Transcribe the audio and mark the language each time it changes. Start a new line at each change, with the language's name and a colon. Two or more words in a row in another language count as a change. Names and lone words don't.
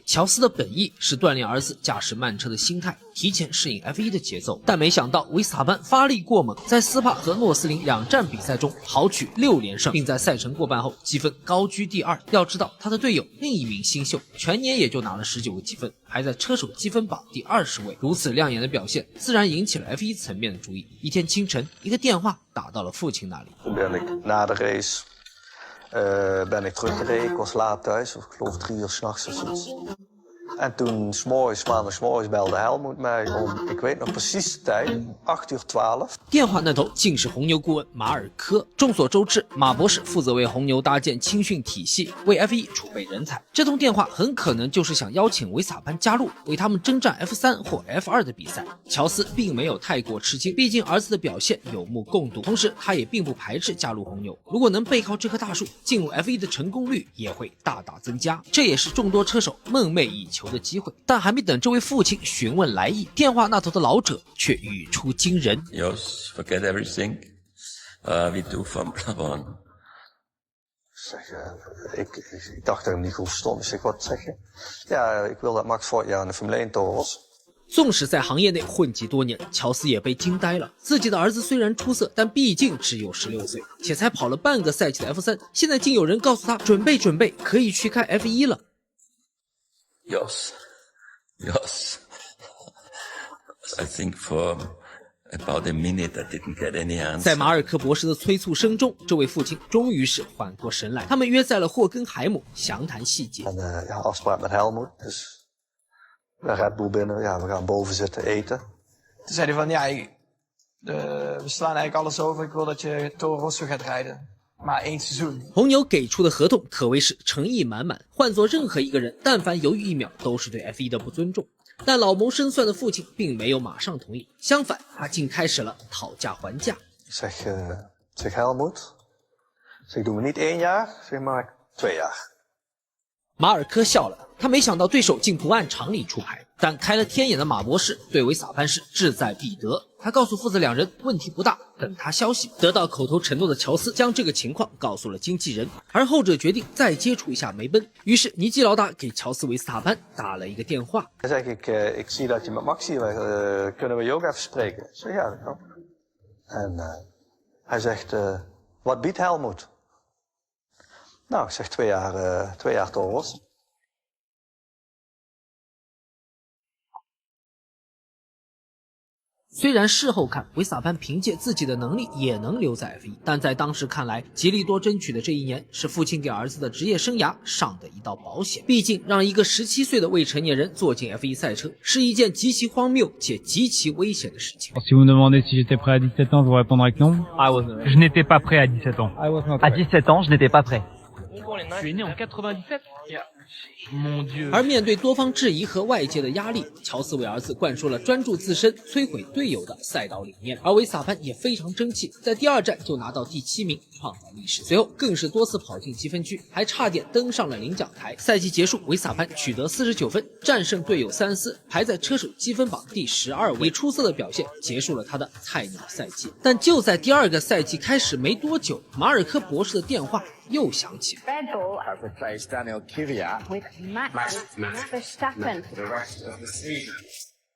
Chinese: 乔斯的本意是锻炼儿子驾驶慢车的心态，提前适应 F1 的节奏，但没想到维斯塔潘发力过猛，在斯帕和诺斯林2站比赛中豪取6连胜，并在赛程过半后积分高居第2。要知道他的队友另一名新秀全年也就拿了19个积分，排在车手积分榜第20位。如此亮眼的表现自然引起了 F1 层面的注意。一天清晨，一个电话打到了父亲那里。
Dutch: Ben ik na de race ben ik teruggereden. Ik was laat thuis, of ik geloof 3 uur 's nachts of zoiets. En toen 's morgens, maandag 's morgens belde Helmut mij om, ik weet nog precies de tijd, 8 uur 12.
Chinese: 电话那头竟是红牛顾问马尔科。众所周知，马博士负责为红牛搭建青训体系，为 F1 储备人才。这通电话很可能就是想邀请维斯塔潘加入，为他们征战 F3 或 F2 的比赛。乔斯并没有太过吃惊，毕竟儿子的表现有目共睹，同时他也并不排斥加入红牛。如果能背靠这棵大树，进入 F1 的成功率也会大大增加，这也是众多车手梦寐以求的机会。但还没等这位父亲询问来意，电话那头的老者却语出惊人。
English: Jos, forget everything. We do Formula One.
Dutch: Ik dacht dat ik hem niet goed verstond. Ik zeg, wat zeg je? Ja, ik wil dat Max vorig jaar in de Formule 1 toren.
Chinese: 纵使在行业内混迹多年，乔斯也被惊呆了。自己的儿子虽然出色，但毕竟只有16岁，且才跑了半个赛季的 F3， 现在竟有人告诉他准备可以去开 F1 了。
English: Yes. I think for about a minute I didn't get any answer.
Chinese: 在马尔科博士的催促声中，这位父亲终于是缓过神来。他们约在了霍根海姆详谈细节。
Dutch: En ja, afspraak met Helmut. Dus bij Red Bull binnen, ja, we gaan boven zitten eten. Toen zei hij van, ja, we slaan eigenlijk alles over. Ik wil dat je Toro Rosso gaat rijden. Maar 1 seizoen.
Chinese: 红牛给出的合同可谓是诚意满满，换做任何一个人，但凡犹豫1秒，都是对 F1 的不尊重。但老谋深算的父亲并没有马上同意，相反，他竟开始了讨价还价。
Dutch: Ik zeg Helmut, zeg doen we niet 1 jaar, zeg maar 2 jaar.
Chinese: 马尔科笑了，他没想到对手竟不按常理出牌。 但开了天眼的马博士对维萨潘是志在必得，他告诉父子两人问题不大，等他消息。得到口头承诺的乔斯将这个情况告诉了经纪人，而后者决定再接触一下梅奔。于是尼基老大给乔斯·维斯塔潘打了一个电话。
Dutch: Dan zeg ik zie dat je met Max hier kunnen we je ook even spreken? Ik zeg ja, dat kan. En hij zegt, wat biedt Helmut? Nou, ik zeg 2 jaar Toro Rosso.
Chinese: 虽然事后看，维萨潘凭借自己的能力也能留在 F1， 但在当时看来，吉利多争取的这一年是父亲给儿子的职业生涯上的一道保险。毕竟，让一个17岁的未成年人坐进 F1 赛车，是一件极其荒谬且极其危险的事情。
French: Si vous me demandez si j'étais prêt à 17 ans, je vous répondrai que non. Je n'étais pas prêt à 17 ans. À 17 ans, je n'étais pas prêt. Tu es né en 97? Mon Dieu.
Chinese: 而面对多方质疑和外界的压力，乔斯为儿子灌输了专注自身、摧毁队友的赛道理念。而维萨潘也非常争气，在第2站就拿到第7名，创造历史。随后更是多次跑进积分区，还差点登上了领奖台。赛季结束，维萨潘取得49分，战胜队友塞恩斯，排在车手积分榜第12位，以出色的表现结束了他的菜鸟赛季。但就在第2个赛季开始没多久，马尔科博士的电话又响起。
English: Red Bull have replaced Daniel Kvyat with Max Verstappen for the rest of the season.